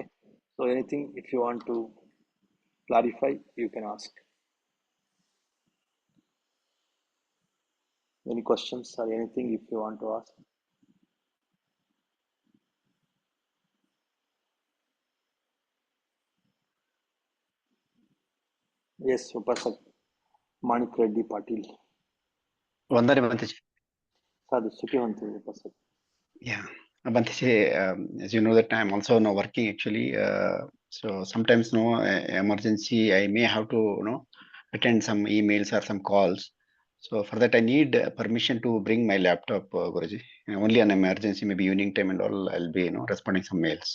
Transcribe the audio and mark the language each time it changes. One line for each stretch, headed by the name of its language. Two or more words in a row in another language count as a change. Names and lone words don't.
English: So anything, if you want to clarify, you can ask. Any questions or anything if you want to ask? Yes, Upasak Manik Reddy Patil.
Pali: Vandana Bhantaji. Sadhu Sukhivanti Upasak.
English: Yeah, Bhantaji, as you know that I'm also now working actually. So sometimes emergency, I may have to attend some emails or some calls. So for that, I need permission to bring my laptop, Guruji. Only an emergency, maybe evening time and all, I'll be responding some mails.